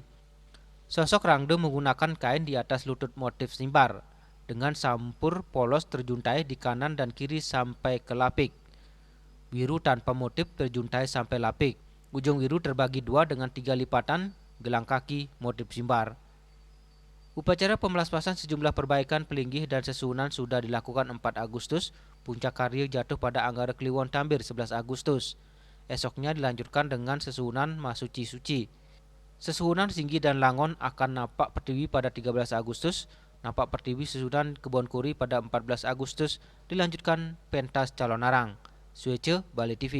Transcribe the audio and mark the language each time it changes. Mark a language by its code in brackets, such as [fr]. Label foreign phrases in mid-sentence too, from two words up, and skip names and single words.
[id] Sosok Rangde menggunakan kain di atas lutut motif simbar, dengan sampur polos terjuntai di kanan dan kiri sampai ke lapik. Wiru tanpa motif terjuntai sampai lapik. Ujung wiru terbagi dua dengan 3 lipatan gelang kaki motif simbar. Upacara pemelaspasan sejumlah perbaikan pelinggih dan sesuhunan sudah dilakukan 4 Agustus. Puncak karya jatuh pada Anggara Kliwon Tambir 11 Agustus. Esoknya dilanjutkan dengan sesuhunan Masuci Suci. Sesuhunan Singgi dan Langon akan napak pertiwi pada 13 Agustus Napak Pertiwi sesudah Kebon Kuri pada 14 Agustus dilanjutkan pentas calon arang. Suece, Bali TV.